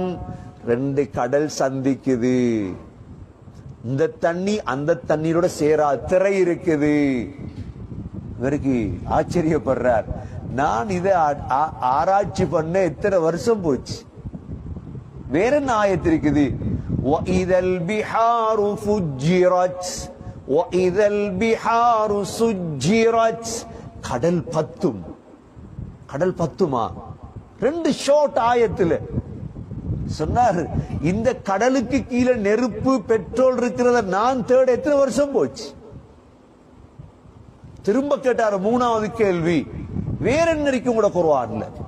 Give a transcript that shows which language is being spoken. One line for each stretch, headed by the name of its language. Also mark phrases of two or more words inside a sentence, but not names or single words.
Tamil: ரெண்டு கடல் சந்திக்குது, இந்த தண்ணி அந்த தண்ணீரோட சேரா, திரை இருக்குது. இவருக்கு ஆச்சரியப்படுறார், நான் இதை ஆராய்ச்சி பண்ண எத்தனை வருஷம் போச்சு. வேற என்ன ஆயத்து இருக்குது?
Arabic: وَإِذَا الْبِحَارُ فُجِّرَتْ وَإِذَا الْبِحَارُ سُجِّرَتْ.
Tamil: கடல் பத்தும். கடல் பத்துமா? ரெண்டு ஷார்ட் ஆயத்துல சொன்னார், இந்த கடலுக்கு கீழே நெருப்பு, பெட்ரோல் இருக்கிறத நான் தேட எத்தனை வருஷம் போச்சு. திரும்ப கேட்டார் மூணாவது கேள்வி, வேற என்ன இருக்கு உங்களோட குர்ஆன்ல?